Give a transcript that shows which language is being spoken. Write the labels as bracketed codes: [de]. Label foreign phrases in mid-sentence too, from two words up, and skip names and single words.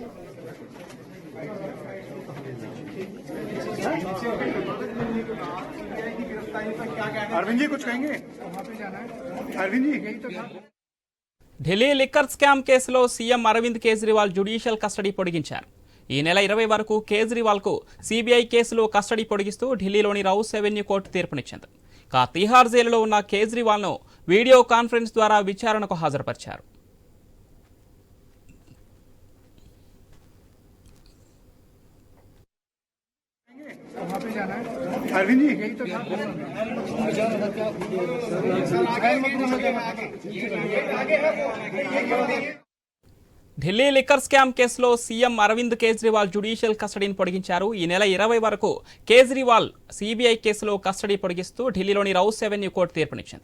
[hi] अरविंद जी कुछ कहेंगे? अरविंद जी [te] ఢిల్లీ [en] liquor scam [te] కేసులో సీఎం అరవింద్ కేజ్రీవాల్ జ్యుడిషియల్ కస్టడీ పొడిగించారు. ఈ నెల 20 వరకు కేజ్రీవాల్కు సిబిఐ కేసులో కస్టడీ పొడిగిస్తూ ఢిల్లీలోని రౌస్ అవెన్యూ కోర్టు తీర్పునిచ్చింది. తీహార్ జైలులో ఉన్న కేజ్రీవాల్ను [en] video conference [te] ద్వారా విచారణకు హాజరుపరిచారు. [hi] अरविंद जी [te] ఢిల్లీ [en] liquor scam [te] కేసులో సీఎం అరవింద్ కేజ్రీవాల్ జ్యుడిషియల్ కస్టడీని పొడిగించారు. ఈ నెల 20 వరకు కేజ్రీవాల్ సిబిఐ కేసులో కస్టడీ పొడిగిస్తూ ఢిల్లీలోని రౌస్ అవెన్యూ కోర్టు తీర్పునిచ్చింది.